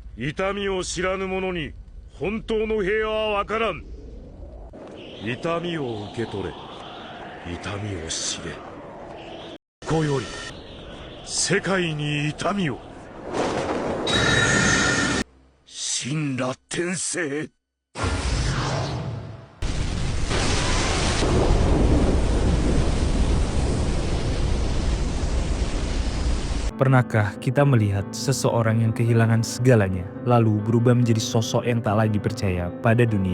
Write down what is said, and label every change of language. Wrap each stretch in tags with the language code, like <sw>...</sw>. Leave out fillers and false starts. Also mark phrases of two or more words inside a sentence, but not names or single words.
<ja>痛みを知らぬ者に本当の平和はわからん。痛みを受け取れ、痛みを知れ。ここより世界に痛みを。神羅天聖。</ja> <id>Pernahkah kita melihat seseorang yang kehilangan segalanya, lalu berubah menjadi sosok yang tak lagi dipercaya pada dunia?</id>